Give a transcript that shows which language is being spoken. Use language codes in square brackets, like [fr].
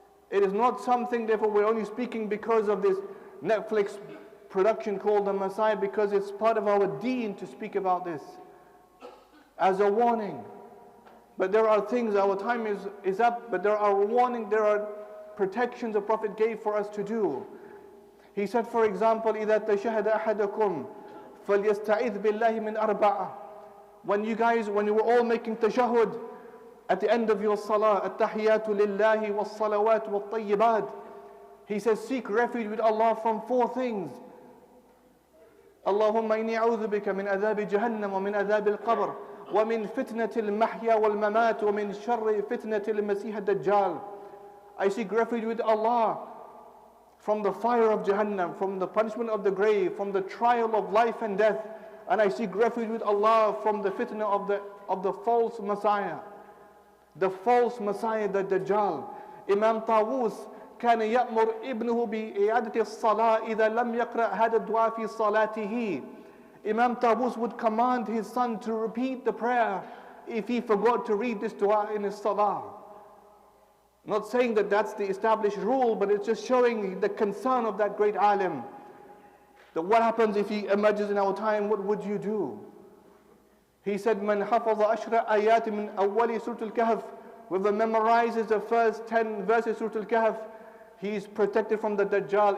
[en] It is not something, therefore, we're only speaking because of this Netflix production called The Messiah, because it's part of our deen to speak about this as a warning. But there are things, our time is up, but there are warning, there are protections the Prophet gave for us to do. He said, for example, [ar] إِذَا تَشَهَدَ أَحَدَكُمْ فَلْيَسْتَعِذْ بِاللَّهِ مِنْ أَرْبَعَةٍ. [en] When you were all making tashahud, at the end of your salah, [ar] التَّحِيَاتُ لِلَّهِ وَالصَّلَوَاتُ وَالطَّيِّبَاتِ, [en] he says, seek refuge with Allah from 4 things. [ar] اللهم إني أعوذ بك من عذاب جهنم ومن عذاب القبر ومن فتنة المحيا والممات ومن شر فتنة المسيح الدجال. [en] I seek refuge with Allah from the fire of Jahannam, from the punishment of the grave, from the trial of life and death, and I seek refuge with Allah from the fitna of the false Messiah. The false Messiah, the Dajjal. [ar] Imam Tawus كان يأمر ابنه بإعادة الصلاة إذا لم يقرأ هذا الدعاء في صلاته. [en] Imam Tawus would command his son to repeat the prayer if he forgot to read this dua in his salah. Not saying that that's the established rule, but it's just showing the concern of that great alim. That what happens if he emerges in our time, what would you do? He said, [ar] من حفظ عشر آيات من أول سورة الكهف, [en] whoever memorizes the first 10 verses of Surah Al-Kahf, he is protected from the Dajjal.